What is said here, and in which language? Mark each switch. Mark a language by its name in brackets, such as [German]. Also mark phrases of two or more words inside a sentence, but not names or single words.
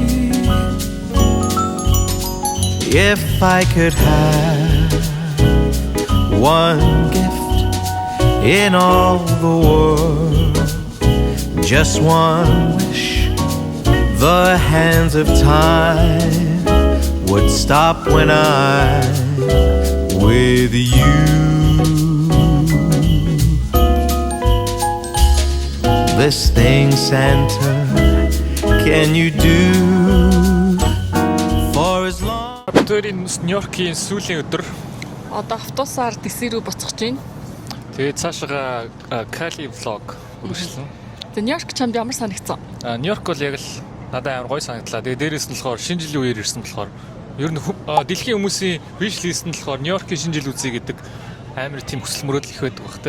[English] If I could have one gift in all the world, just one wish, the hands of time would stop when I'm with you. This thing, Santa, can you do for as long? [Mongolian] Битүүрийн Нью-Йоркийн сүүлийн өдөр. Одоо автобусаар DC рүү буцаж байна. Тэгээд цаашаа Кали влог үргэлжлэн. За Нью-Йорк чамд ямар санагдсан? Нью-Йорк бол яг л надад амар гоё санагдлаа. Тэгээд дээрээс нь болохоор шинэ жилийн үеэр ирсэн болохоор ер нь дэлхийн хүмүүсийн [English] wish list [Mongolian] нь болохоор Нью-Йоркийн шинэ жил үзье гэдэг амар тийм хүсэл мөрөөдөл их байдаг бах тий.